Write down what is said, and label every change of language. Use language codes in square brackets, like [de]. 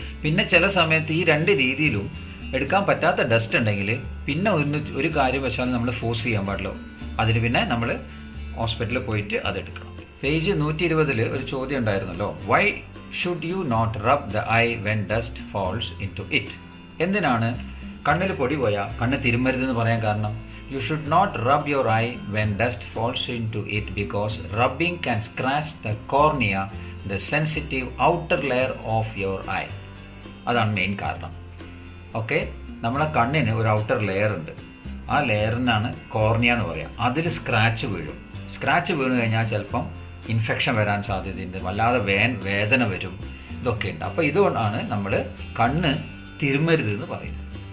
[ml] പിന്നെ ചില സമയത്ത് ഈ രണ്ട് രീതിയിലും എടുക്കാൻ പറ്റാത്ത ഡസ്റ്റ് ഉണ്ടെങ്കിൽ പിന്നെ ഒരു കാര്യവശാലും നമ്മൾ ഫോഴ്സ് ചെയ്യാൻ പാടില്ല. അതിന് പിന്നെ നമ്മൾ ഹോസ്പിറ്റലിൽ പോയിട്ട് അതെടുക്കണം. പേജ് 120 ഒരു ചോദ്യം ഉണ്ടായിരുന്നല്ലോ. [en] Why should you not rub the eye when dust falls into it? [ml] എന്തിനാണ് കണ്ണിൽ പൊടി പോയാൽ കണ്ണ് തിരുമരുതെന്ന് പറയാൻ കാരണം? [en] You should not rub your eye when dust falls into it because rubbing can scratch the cornea, the sensitive outer layer of your eye. [ml] അതാണ് main കാരണം. Okay, നമ്മളെ കണ്ണിന് ഒരു ഔട്ടർ ലെയർ ഉണ്ട്. ആ ലെയറിനാണ് കോർണിയ എന്ന് പറയാം. അതിൽ സ്ക്രാച്ച് വീഴും. സ്ക്രാച്ച് വീണ് കഴിഞ്ഞാൽ ചിലപ്പം ഇൻഫെക്ഷൻ വരാൻ സാധ്യതയുണ്ട്, വല്ലാതെ വേദന വരും, ഇതൊക്കെ ഉണ്ട്. അപ്പോൾ ഇതുകൊണ്ടാണ് നമ്മൾ കണ്ണ് തിരുമരുത് എന്ന് പറയുന്നത്.